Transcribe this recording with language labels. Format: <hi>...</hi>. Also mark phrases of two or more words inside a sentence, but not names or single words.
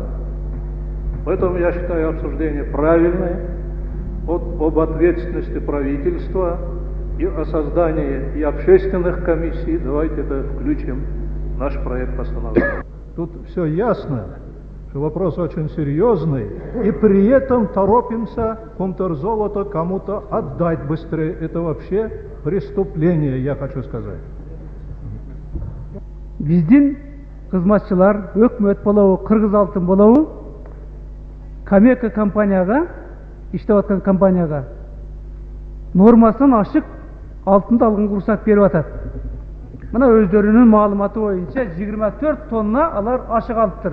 <ru>Поэтому я считаю обсуждение правильное об ответственности правительства и о создании и общественных комиссий. Давайте это включим в наш проект постановления. Тут все ясно, что вопрос очень серьезный, и при этом торопимся Кумтер-золото кому-то отдать быстрее. Это вообще преступление, я хочу сказать.</ru> <ky>Биздин кызматчылар, өкмөт болобу, Кыргыз-Алтын болобу, Камека компанияга, иштеп аткан компанияга нормасын ашык алтынды алган уруксат берип атат. Мына өздөрүнүн маалыматы боюнча 24 тонна алар ашык алыптыр.</ky>